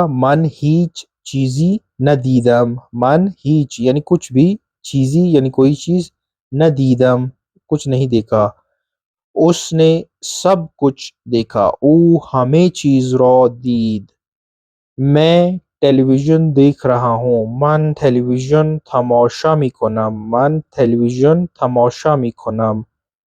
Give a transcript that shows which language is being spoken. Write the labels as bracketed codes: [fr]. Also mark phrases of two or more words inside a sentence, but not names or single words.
[fa] من هیچ چیزی نه دیدم، من هیچ [hi] यानी कुछ भी, [fa] चीज़ी [hi] यानी कोई चीज़, [fa] نه دیدم [hi] कुछ नहीं देखा। उसने सब कुछ देखा। [fa] او همه چیز را دید, [hi] मैं टेलीविज़न देख रहा हूँ। [fa] من تلویزیون تماشا میکنم. من تلویزیون تماشا میکنم.